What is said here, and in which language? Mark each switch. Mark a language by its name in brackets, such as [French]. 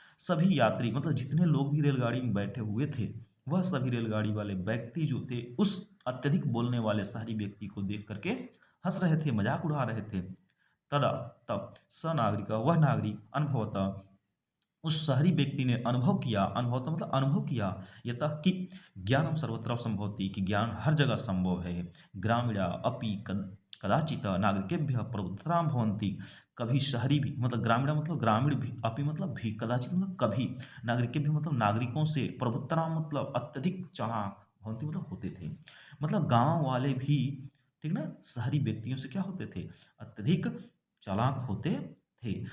[Hindi] सभी यात्री मतलब जितने लोग भी रेलगाड़ी में बैठे हुए थे, वह सभी रेलगाड़ी वाले व्यक्ति जो थे उस अत्यधिक बोलने वाले शहरी व्यक्ति को देख करके हंस रहे थे, मजाक उड़ा रहे थे। तदा, तब, स नागरिक, वह नागरिक, अनुभवता, उस शहरी व्यक्ति ने अनुभव किया, अनुभव मतलब अनुभव किया, यतः कि [Sanskrit] ज्ञानम सर्वत्र संभवति, [Hindi] कि ज्ञान हर जगह संभव है। [Sanskrit] ग्रामीणा अपि कदाचित नागरिकेभ्यः प्रबुद्धतां भवन्ति। [Hindi] कभी शहरी भी मतलब ग्रामीणा मतलब ग्रामीण भी, अपि मतलब भी, कदाचित मतलब कभी, नागरिकेभ्यः मतलब नागरिकों से, प्रबुद्धतां मतलब अत्यधिक चालाक, भवन्ति मतलब होते थे। मतलब गांव वाले भी, ठीक ना, शहरी व्यक्तियों से क्या होते थे, अत्यधिक चालाक होते थे।